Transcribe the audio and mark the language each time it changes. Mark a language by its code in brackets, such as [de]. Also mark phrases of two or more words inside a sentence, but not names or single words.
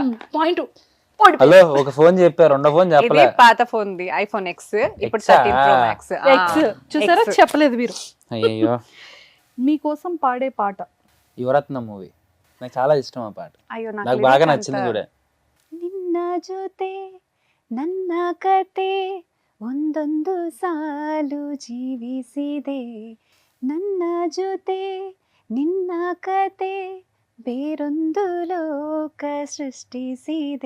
[te] పాయింట్. హలో, ఒక ఫోన్ చెప్పా, రెండో ఫోన్ ఇది చెప్పలే. పాత ఫోన్ ది ఐఫోన్ ఎక్స్, ఇప్పుడు 13 Pro Max. ఎక్స్ చూసారా, చెప్పలేదు మీరు. అయ్యో. మీకోసం పాడే పాట యువరత్న మూవీ నాకు చాలా ఇష్టం. ఆ పాట అయ్యో నాకు బాగా నచ్చింది కూడా. [kn] ನಿನ್ನ ಜೊತೆ ನನ್ನ ಕತೆ ಒಂದೊಂದು ಸಾಲು ಜೀವಿಸಿದೆ, ನನ್ನ ಜೊತೆ ನಿನ್ನ ಕತೆ ಬೇರೊಂದು ಲೋಕ ಸೃಷ್ಟಿಸಿದೆ,